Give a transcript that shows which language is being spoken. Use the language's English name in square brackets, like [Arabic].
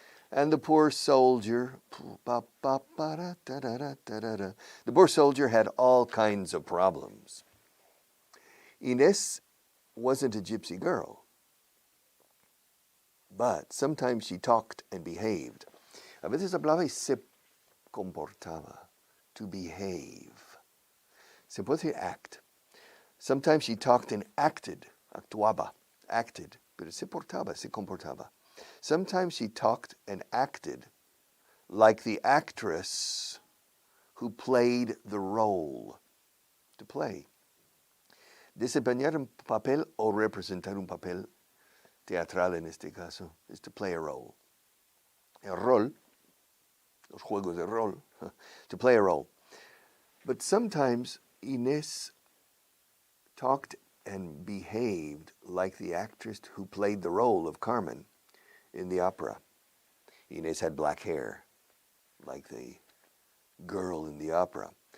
[English] And the poor soldier had all kinds of problems. Inés wasn't a gypsy girl, but sometimes she talked and behaved. [Spanish] A veces hablaba y se comportaba, [English] to behave. [Spanish] Se puede decir act. [English] Sometimes she talked and acted, [Spanish] actuaba, acted, pero se portaba, se comportaba. [English] Sometimes she talked and acted like the actress who played the role, to play. [Spanish] Desempeñar un papel o representar un papel teatral en este caso [English] is to play a role. [Spanish] El rol, los juegos de rol, [English] to play a role. But sometimes Inés talked and behaved like the actress who played the role of Carmen in the opera. Inés had black hair, like the girl in the opera.